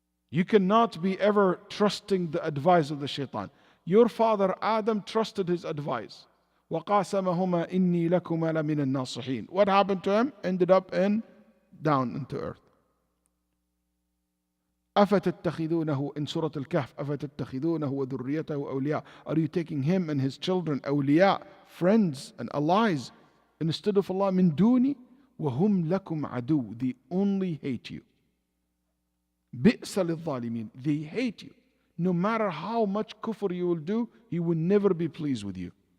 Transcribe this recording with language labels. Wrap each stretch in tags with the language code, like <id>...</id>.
<en>You cannot be ever trusting the advice of the shaitan. Your father Adam trusted his advice.</en> <ar>وَقَاسَمَهُمَا إِنِّي لَكُمَا لَمِنَ النَّاصِحِينَ.</ar> <en>What happened to him? Ended up down into earth.</en> <ar>أفتتخذونه</ar> <en>in Surah Al-Kahf</en> <ar>أفتتخذونه وذريته أولياء.</ar> <en>Are you taking him and his children awliya, friends and allies instead of Allah?</en> <ar>من دوني وهم لكم عدو.</ar> <en>They only hate you.</en> <ar>بئس للظالمين.</ar> <en>They hate you. No matter how much kufr you will do, he will never be pleased with you.</en>